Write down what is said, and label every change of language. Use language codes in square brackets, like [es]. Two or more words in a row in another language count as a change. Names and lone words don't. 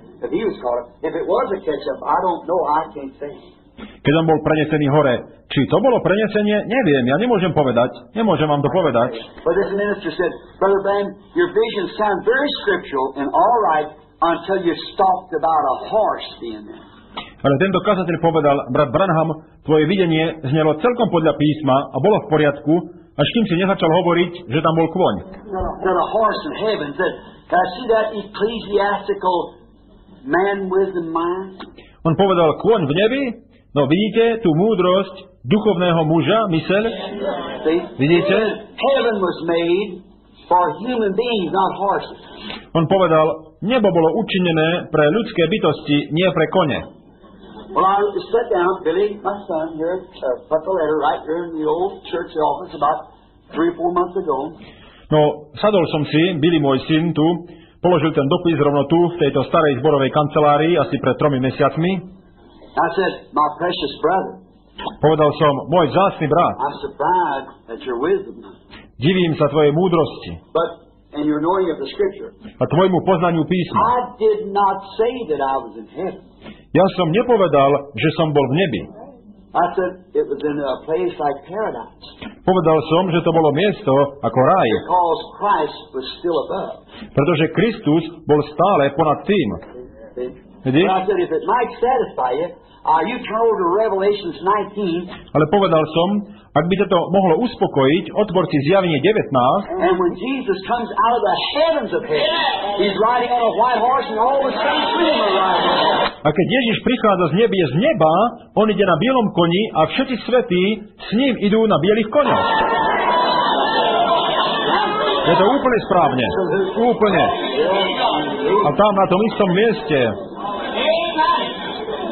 [sk] Keď on bol prenesený hore, či to bolo prenesenie, neviem, ja nemôžem povedať, nemôžem vám to povedať. [en] But this minister said, Brother Branham, your visions sound very scriptural and all right until you talked about a horse being there. [sk] Ale tento kazateľ povedal, brat Branham, tvoje videnie znelo celkom podľa písma a bolo v poriadku, až kým si nezačal hovoriť, že tam bol kôň. [en] That a horse in heaven said, can I see that ecclesiastical man wisdom mind? [sk] On povedal, kôň v nebi? No vidíte tú múdrosť duchovného muža, myseľ? Vidíte? [en] Heaven was made for human beings, not horses. [sk] On povedal, nebo bolo učinené pre ľudské bytosti, nie pre kone. [en] Well, I sat down, Billy, my son, here, put the letter right here in the old church office about 3 or 4 months ago. [sk] No, sadol som si, Billy, môj syn, tu, položil ten dopis rovno tu, v tejto starej zborovej kancelárii, asi pred 3 mesiacmi. [en] I said, my precious brother. [sk] Povedal som, môj vzácny brat. [en] I'm surprised at your wisdom. [sk] Divím sa tvojej múdrosti. [en] And your knowing of the scripture. [sk] A tvojmu poznaniu písma. [en] I did not say that I was in heaven. [sk] Ja som nepovedal, že som bol v nebi. [en] I said it was in a place like paradise. [sk] Povedal som, že to bolo miesto ako raj. [en] Because Christ was still above. [sk] Pretože Kristus bol stále ponad tým. [en] But I said, if it might satisfy you, you turn over to Revelations 19. [sk] Ale povedal som, ak by to mohlo uspokojiť, otvor si Zjavenie 19. [en] And when Jesus comes out of the heavens of heaven, he's riding on a white horse and all the saints with him are riding on a horse. [sk] A keď Ježiš prichádza z nebie z neba, on ide na bielom koni a všetci svätí s ním idú na bielých koňoch. Je to úplne správne. Úplne. A tam na tom istom mieste.